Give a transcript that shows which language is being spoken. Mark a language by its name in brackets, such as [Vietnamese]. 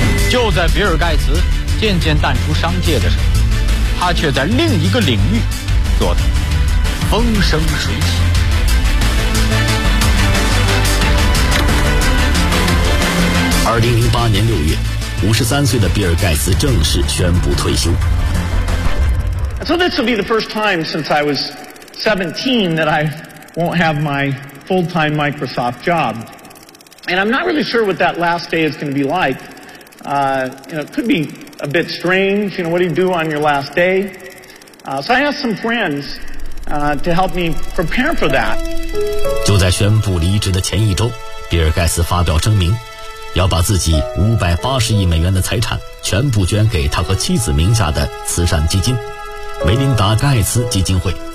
[Chinese] 就在比尔盖茨渐渐淡出商界的时候，他却在另一个领域做得风生水起。 2008年6月，53岁的比尔盖茨正式宣布退休。 [English] So this will be the first time since I was 17 that I won't have my full-time Microsoft job. And I'm not really sure what that last day is going to be like. It could be a bit strange. What do you do on your last day? So I asked some friends to help me prepare for that. [Chinese] 就在宣布离职的前一周，比尔盖茨发表声明，要把自己580亿美元的财产全部捐给他和妻子名下的慈善基金梅琳达·盖茨基金会。